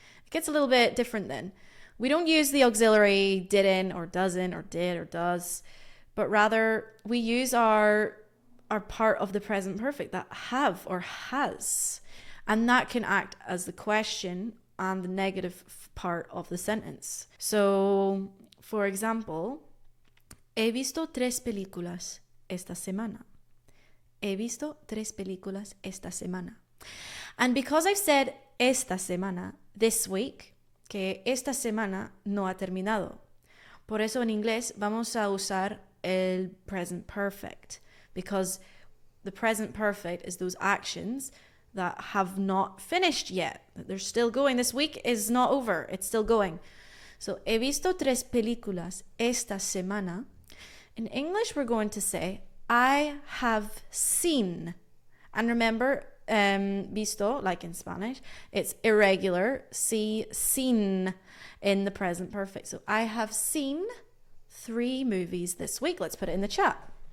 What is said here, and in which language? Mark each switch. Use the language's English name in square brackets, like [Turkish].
[English] It gets a little bit different then. We don't use the auxiliary didn't or doesn't or did or does, but rather we use our part of the present perfect, that have or has, and that can act as the question and the negative part of the sentence. So, for example, [Spanish] he visto 3 películas esta semana. He visto 3 películas esta semana. [English] And because I've said [Spanish] esta semana, [English] this week, [Spanish] que esta semana no ha terminado. Por eso en inglés vamos a usar el [English] present perfect, because the present perfect is those actions that have not finished yet. They're still going. This week is not over. It's still going. So, [Spanish] he visto 3 películas esta semana. [English] In English, we're going to say, I have seen. And remember, visto, like in Spanish, it's irregular. See, seen in the present perfect. So, I have seen 3 movies this week. Let's put it in the chat.